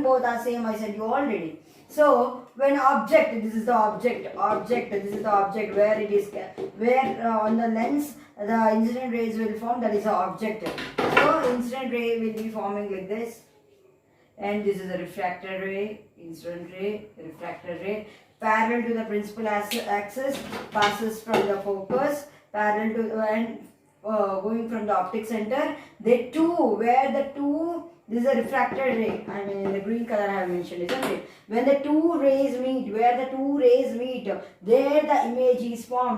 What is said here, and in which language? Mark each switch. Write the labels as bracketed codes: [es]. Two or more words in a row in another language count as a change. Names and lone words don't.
[en] Both are same. I said you already. So when object, this is the object, this is the object where it is kept, where on the lens the incident rays will form, that is the object. So incident ray will be forming like this, and this is the refractor ray, incident ray, refractor ray, parallel to the principal axis, passes from the focus, parallel to and going from the optic center. They two, where the two, this is a refractor ray, I mean in the green color I have mentioned, isn't it? When the two rays meet, where the two rays meet, there the image is formed.